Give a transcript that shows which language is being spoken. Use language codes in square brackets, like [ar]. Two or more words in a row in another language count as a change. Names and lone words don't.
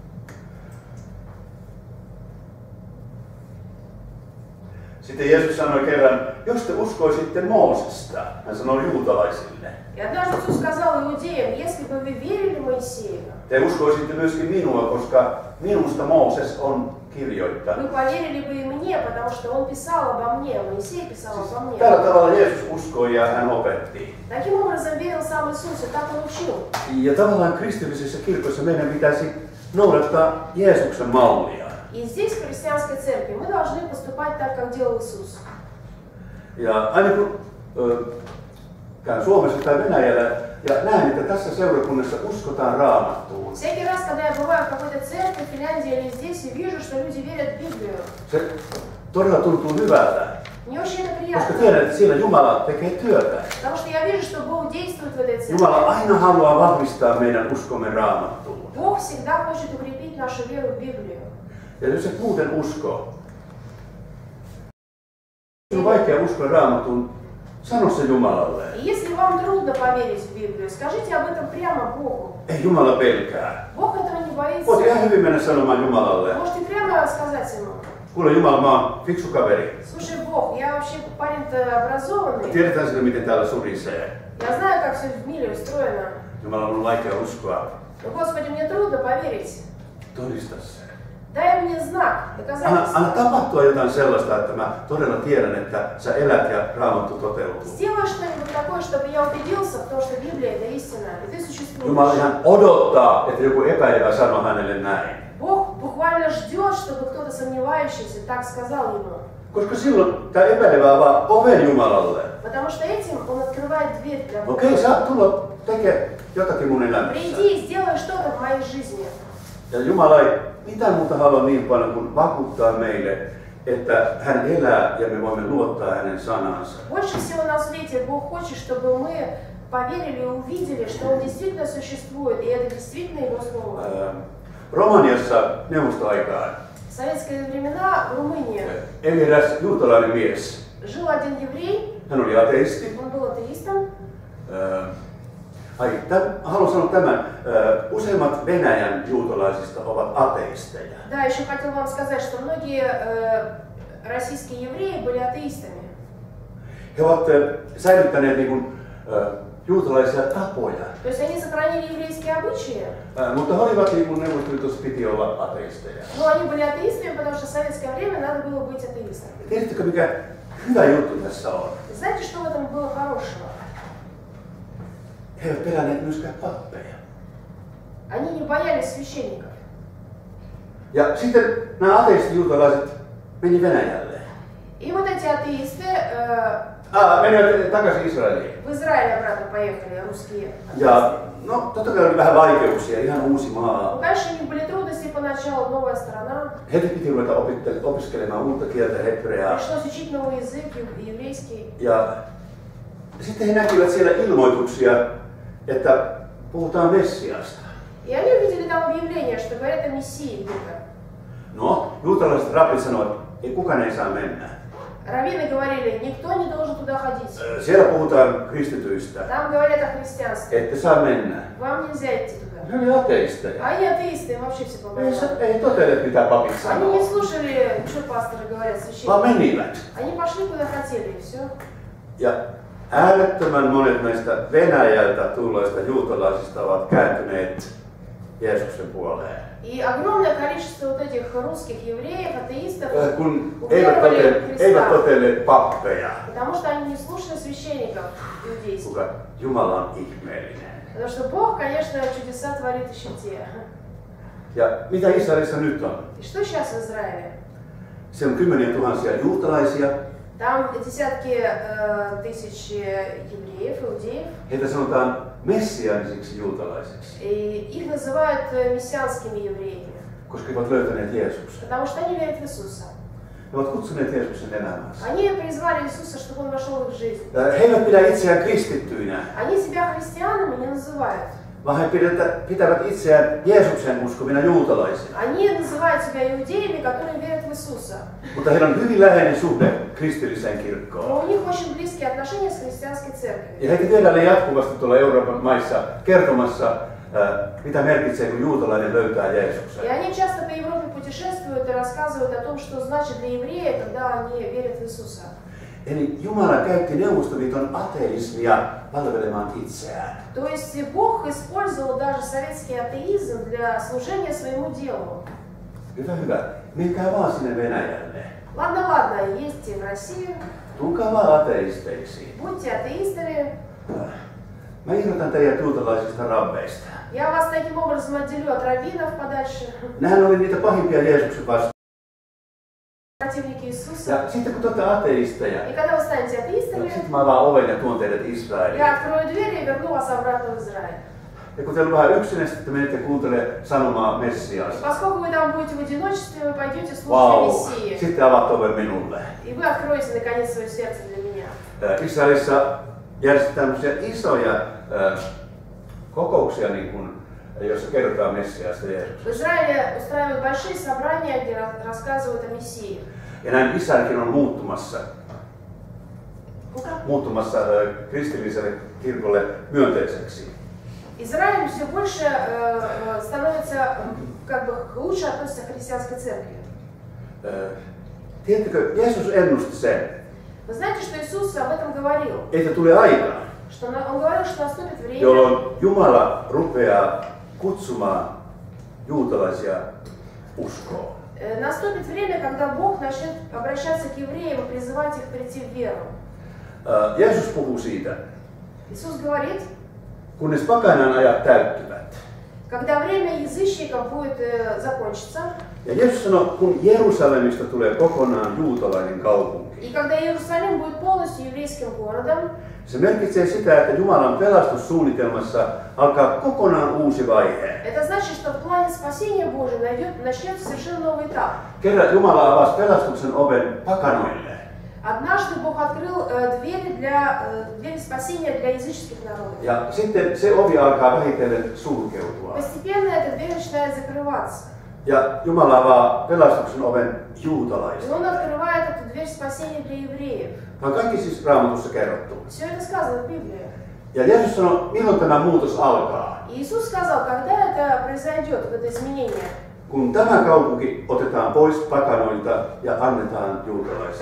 [fi] Sitten Jeesus sanoi kerran, jos te uskoisitte Moosesta, hän sanoi juutalaisille. [ru] И однажды Иисус сказал иудеям, если бы вы верили Моисею, [fi] Te uskoisitte myöskin minua, koska minusta Mooses on kirjoittanut. [ru] вы поверили бы и мне, потому что он писал обо мне, Моисей писал обо мне. [fi] Tällä tavalla Jeesus uskoi ja hän opetti. [ru] Таким образом верил сам Иисус, и так он учил. [fi] Ja tavallaan kristillisessä kirkossa meidän pitäisi noudattaa Jeesuksen mallia. [ru] И здесь, в христианской церкви, мы должны поступать так, как делал Иисус. [fi] Ja aina kun käyn Suomessa tai Venäjällä ja näen, että tässä seurakunnassa uskotaan Raamattuun. [ru] Всякий раз, когда я бываю в какой-то церкви, в Финляндии или здесь, и вижу, что люди верят в Библию, [fi] Se todella tuntuu hyvältä, [ru] мне очень это [fi] koska [ru] приятно. [fi] tiedän, että siellä Jumala tekee työtä. [ru] Потому что я вижу, что Бог действует в этой церкви. [fi] Jumala aina haluaa vahvistaa meidän uskomme Raamattuun. [ru] Бог всегда хочет укрепить нашу веру в Библию. [fi] Ja jos et muuten usko, on vaikea uskoa Raamattuun, sano se Jumalalle. [ru] И если вам трудно поверить в Библию, скажите об этом прямо Богу. [fi] Ei Jumala pelkää. [ru] Бог этого не [fi] Voit [ru] боится. [fi] ihan hyvin mennä sanomaan Jumalalle. [ru] Можете прямо сказать ему: [fi] Kuule Jumala, mä oon fiksu kaveri. [ru] слушай, Бог, я вообще парень-то образованный. [fi] Tiedetään sinne, miten täällä surisee. [ru] Я знаю, как все в мире устроено. [fi] Jumala, on vaikea uskoa. [ru] Но, Господи, мне трудно поверить. [fi] Todista se. [ru] Дай мне знак, доказательство. [fi] Anna tapahtua jotain sellaista, että mä todella tiedän, että sä elät ja Raamattu toteutuu. [ru] Сделай что-нибудь такое, чтобы я убедился в том, что Библия это истина, и ты существуешь. [fi] Jumala ihan odottaa, että joku epäilevä sanoo hänelle näin. [ru] Бог буквально ждет, чтобы кто-то сомневающийся так сказал ему. [fi] Koska silloin tämä epäilevä avaa oven Jumalalle. [ru] Потому что этим он открывает дверь для Бога. [fi] Okei, sä tulla tekemään jotakin mun elämässä. [ru] Приди и сделай что-то в моей жизни. [fi] Ja Jumala ei mitään muuta halua niin paljon kuin vakuuttaa meille, että hän elää ja me voimme luottaa hänen sanansa. [ru] Больше всего на свете Бог хочет, чтобы мы поверили и увидели, что Он действительно существует, и это действительно Его Слово. [fi] Romaniassa neuvostoaikaan [ru] В советские времена в Румынии [fi] eli eräs juutalainen mies. [ru] жил один еврей, [fi] Hän oli ateisti. [ru] он был атеистом. [fi] Haluan sanoa tämän. Useimmat Venäjän juutalaisista ovat ateisteja. [ru] Да, еще хотел вам сказать, что многие российские евреи были атеистами. [fi] He ovat säilyttäneet niin kuin, juutalaisia tapoja. [ru] То есть они сохранили еврейские обычаи, [fi] Mutta he olivat niin kuin Neuvostoliitossa piti olla ateisteja. [ru] но они были атеистами, потому что в советское время надо было быть атеистом. [fi] Tiedättekö mikä hyvä juttu tässä on? [ru] И знаете, что в этом было хорошего? [fi] He eivät pelänneet myöskään pappeja. [ru] Они не боялись священников. [fi] Ja sitten nämä ateistijuutalaiset meni Venäjälle. [ru] И вот эти атеисты [fi] Menivät takaisin Israeliin. [ru] в Израиль обратно поехали, русские. [fi] Ja no totta kai oli vähän vaikeuksia, ihan uusi [ru] Ну, [fi] maa. [ru] конечно, у них были трудности поначалу, новая страна. [fi] Heti piti ruveta opiskelemaan uutta kieltä, hebreaa. [ru] Пришлось учить новый язык, еврейский. [fi] Ja sitten he näkivät siellä ilmoituksia, että puhutaan Messiasta. [ru] И они увидели там объявление, что говорят о Мессии где-то. [fi] No, juutalaiset rabbit sanoivat, että kukaan ei saa mennä. [ru] Раввины говорили, никто не должен туда ходить. [fi] Siellä puhutaan kristityistä. [ru] Там говорят о христианстве. [fi] Ette saa mennä. [ru] Вам нельзя идти туда. [fi] Ne oli ateisteja. [ru] А они атеисты, им вообще все помогают. [fi] Ei totele, mitä papit [ru] Они [fi] sanoo, [ru] не слушали, что пасторы говорят, [fi] vaan [ru] священники. [fi] menivät. [ru] Они пошли куда хотели, и все. [fi] Ja äärettömän monet näistä Venäjältä tulleista juutalaisista ovat kääntyneet Jeesuksen puoleen. [ru] И огромное количество вот этих русских евреев, атеистов, [fi] Kun [ru] уверовали в [fi] eivät [ru] Христа. [fi] totelleet pappeja, [ru] Потому что они не слушали священников иудейских. [fi] kuka Jumala on ihmeellinen. [ru] Потому что Бог, конечно, чудеса творит еще те. [fi] Ja mitä Israelissa nyt on? [ru] И что сейчас в Израиле? [fi] Se on kymmeniä tuhansia juutalaisia. [ru] Там десятки тысяч евреев, иудеев. [fi] Heitä sanotaan messiaanisiksi juutalaisiksi, [ru] И их называют мессианскими евреями. [fi] koska he ovat löytäneet Jeesuksen. [ru] Потому что они верят в Иисуса. [fi] He ovat kutsuneet Jeesuksen elämäänsä. [ru] Они призвали Иисуса, чтобы Он вошел в их жизнь. [fi] He eivät pidä itseään kristittyinä, [ru] Они себя христианами не называют. [fi] vaan he pitävät itseään Jeesuksen uskovina juutalaisina. [ru] Они называют себя иудеями, которые верят в Иисуса. [fi] Mutta heillä on hyvin läheinen suhde kristilliseen kirkkoon. [ru] Но у них очень близкие отношения с христианской церковью. [fi] Ja he vierailee jatkuvasti tuolla Euroopan maissa kertomassa, mitä merkitsee, kun juutalainen löytää Jeesuksen. [ru] И они часто по Европе путешествуют и рассказывают о том, что значит для еврея, когда они верят в Иисуса. [fi] Eli Jumala käytti Neuvostoliiton ateismia palvelemaan itseään. [ru] То есть Бог использовал даже советский атеизм для служения своему делу. [fi] Hyvä, hyvä. Menkää vaan sinne Venäjälle. [ru] Ладно, ладно, ездите в Россию, [fi] Tulkaa vaan ateisteiksi. [ru] будьте атеистами. [fi] Mä irrotan teidät juutalaisista rabbeista. [ru] Я вас таким образом отделю от раввинов подальше, [fi] Nämähän oli niitä pahimpia Jeesuksen vastaan. [ru] противники Иисуса. [fi] Ja sitten kun te olette ateisteja, [ru] И когда вы станете атеистами, [fi] sitten mä avaan oven ja tuon teidät Israeliin. [ru] я открою двери и верну вас обратно в Израиль. [fi] Ja kun teillä on vähän yksinäistä, että menette kuuntelemaan sanomaa Messiasta. [ru] Поскольку вы там будете в одиночестве, вы пойдете слушать [fi] Vau, [ru] Мессии. [fi] sitten avaat oven minulle. [ru] И вы откроете наконец свое сердце для меня. [fi] Israelissa järjestetään tämmöisiä isoja kokouksia, niin kuin, jossa kerrotaan Messiasta Jeesuksesta. [ru] В Израиле устраивают большие собрания, где рассказывают о Мессии. [fi] Ja näin Israelkin on muuttumassa Kuka? kristilliselle kirkolle myönteiseksi. [ru] Израиль все больше становится, как бы лучше относится к христианской церкви. [fi] Tiedättekö, Jeesus ennusti sen, [ru] Вы знаете, что Иисус об этом говорил? [fi] että tulee aika, [ru] Что Он говорил, что наступит время, [fi] jolloin Jumala rupeaa kutsumaan juutalaisia uskoon. [ru] Наступит время, когда Бог начнет обращаться к евреям и призывать их прийти в веру. [fi] Jeesus puhuu siitä, [ru] Иисус говорит, [fi] kunnes pakanan ajat täyttyvät. [ru] когда время язычников будет закончиться, [fi] Ja Jeesus sanoi, kun Jerusalemista tulee kokonaan juutalainen kaupunki. [ru] и когда Иерусалим будет полностью еврейским городом, [fi] Se merkitsee sitä, että Jumalan pelastussuunnitelmassa alkaa kokonaan uusi vaihe. [ru] это значит, что в плане спасения Божьего начнется совершенно новый этап. [fi] Kerran Jumala avasi pelastuksen oven pakanoille. [ru] Однажды Бог открыл двери спасения для языческих народов. [fi] Ja sitten se ovi alkaa vähitellen sulkeutua. [ru] Постепенно эта дверь начинает закрываться. [fi] Ja Jumala avaa pelastuksen oven [ru] И [fi] juutalaisille. [ru] Он открывает эту дверь спасения для евреев. [fi] Tämä on kaikki siis Raamatussa kerrottu. [ru] Все это сказано в Библии. [fi] Ja Jeesus sanoi, milloin tämä muutos alkaa? [ru] И Иисус сказал, когда это произойдет, это изменение. [fi] Kun tämä kaupunki otetaan pois pakanoilta ja annetaan juutalaisille.